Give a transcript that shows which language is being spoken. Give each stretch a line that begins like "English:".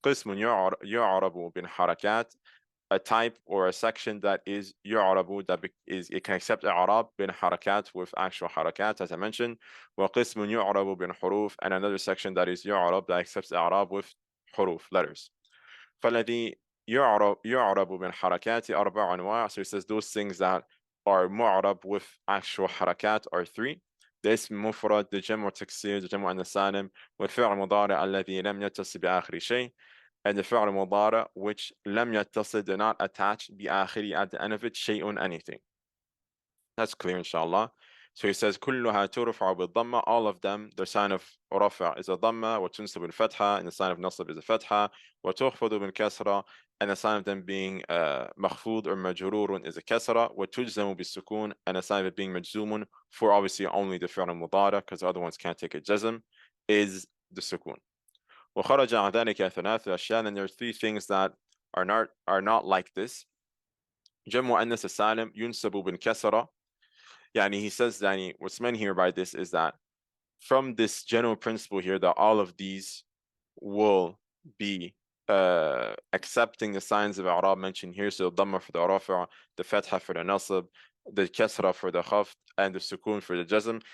Arabic: قسم يعرب بالحركات,
English: a type or a section that is yu'rabu, that is, it can accept i'rab bin harakat, with actual harakat, as I mentioned.
Arabic: وقسم يعرب بالحروف,
English: and another section that is yu'rab, that accepts i'rab with huruf, letters.
Arabic: فالذي يعرب بالحركات أربع أنواع.
English: So he says those things that are mu'rab with actual harakat are three.
Arabic: The اسم مفرد, the جمع تكسير, the جمع أنثى سالم, والفعل المضارع الذي لم يتصل بآخر شيء, and the فعل المضارع which لم يتصل,
English: did not attach
Arabic: بآخر,
English: at the end of it,
Arabic: شيء, anything.
English: That's clear, inshallah. So he says
Arabic: كلها ترفع بالضمة,
English: all of them, the sign of رفع is a dhamma,
Arabic: وتنصب بالفتحة,
English: and the sign of nasab is a fatha,
Arabic: وتخفض بالكسرة,
English: and the sign of them being مخفوض or مجرور is a kasra,
Arabic: وتجزم بالسكون,
English: and the sign of it being مجزوم, for obviously only the fi'l المضارع, because the other ones can't take a jazm, is the sukun.
Arabic: وخرج عن ذلك ثلاث أشياء,
English: and there are three things that are not like this.
Arabic: جمع مؤنث السالم ينسب بالكسرة.
English: Yani he says that what's meant here by this is that from this general principle here, that all of these will be accepting the signs of i'rab mentioned here. So the dhamma for the rafa', the fatha for the nasab, the kasra for the khafd, and the sukun for the jazm.